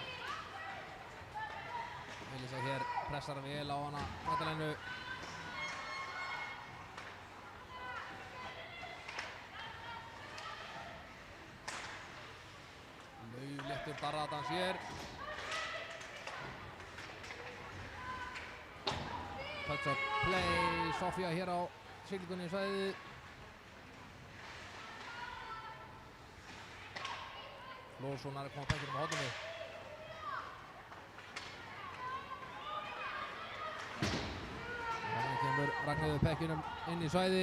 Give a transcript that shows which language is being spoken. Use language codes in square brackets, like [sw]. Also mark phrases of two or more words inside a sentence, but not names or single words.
[is] Elisa hér pressar vel á hana Magdalenu. Laufléttur darradans hér. [en] Touch up play, [is] Sofía hér á siglingunni í svæðið. Lóðssonar kom á pökkinum á horninu. Þannig kemur Ragnheiður pökkinum inn í svæði.